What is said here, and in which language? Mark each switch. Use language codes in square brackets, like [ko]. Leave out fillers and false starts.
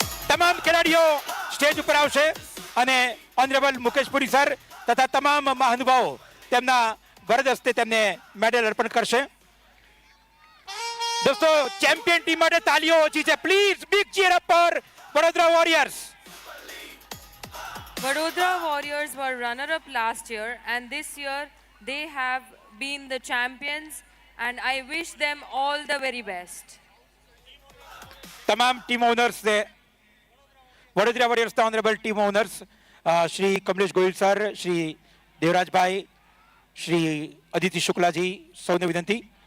[gu] તમામ ખેલાડીઓ સ્ટેજ ઉપર આવશે અને ઓનરેબલ મુકેશ પુરી સર તથા તમામ મહાનુભાવો તેમના વરદ હસ્તે તેમને મેડલ અર્પણ કરશે. दोस्तों चैंपियन टीम માટે તાલીઓ ઓછી છે. [en] Please big cheer up for Vadodara warriors. Vadodara Warriors were runner-up last year, and this year they have been the champions, and I wish them all the very best. [gu] તમામ team owners ને Vadodara warriors ના honourable team owners Shri Kamlesh Goyal sir, Shri Devrajbhai, Shri Aditi શુક્લાજી, સૌને વિનંતી.